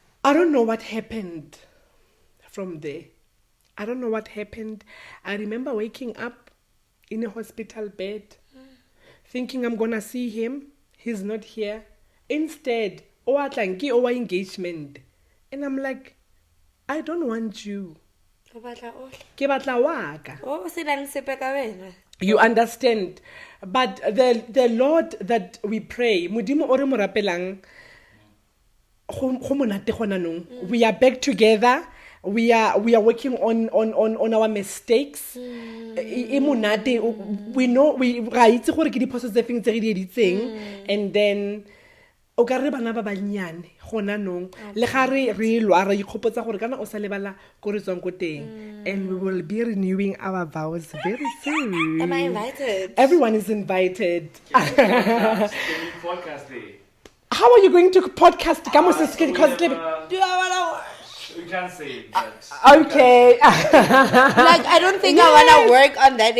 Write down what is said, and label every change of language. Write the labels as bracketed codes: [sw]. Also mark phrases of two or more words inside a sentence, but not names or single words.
[en] I don't know what happened from there. I don't know what happened. I remember waking up in a hospital bed, thinking I'm gonna see him. He's not here. Instead, our engagement. And I'm like, I don't want you. [tn] Ke batla wa ka. [en] You understand? But the Lord that we pray, [tn] Modimo o re mo rapelang, go monate gona nong. [en] We are back together. We are working on our mistakes. We know we [tn] ra itse gore ke di phoso tse feng tse re di editseng, [en] and then [tn] o ka re bana ba banyane gona nong le ga re lwa ra ikgopotsa gore kana o sa lebala go re tswang ko teng, [en] and we will be renewing our vows very soon. Am I invited? Everyone is invited. Podcast day. How are you going to podcast? Do I wanna? We can't say it, but Okay. Like, I don't think I wanna work on that day.